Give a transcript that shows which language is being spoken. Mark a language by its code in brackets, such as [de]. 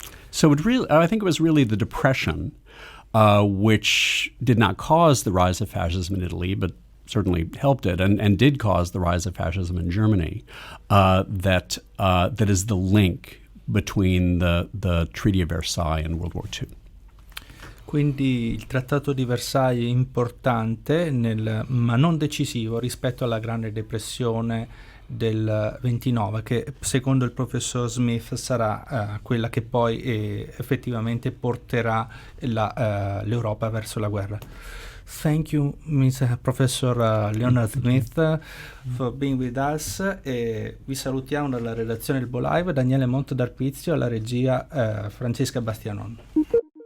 [en] So I think it was really the Depression which did not cause the rise of fascism in Italy, but certainly helped it and did cause the rise of fascism in Germany, that is the link between the Treaty of Versailles and World War II. [it] Quindi il Trattato di Versailles è importante, ma non decisivo rispetto alla Grande Depressione del 29, che secondo il professor Smith sarà quella che poi effettivamente porterà l'Europa verso la guerra. [en] Thank you, Mr. Professor Leonard Smith, for being with us. [it] Vi salutiamo dalla redazione del Live, Daniele Monte d'Arpizio, alla regia Francesca Bastianon.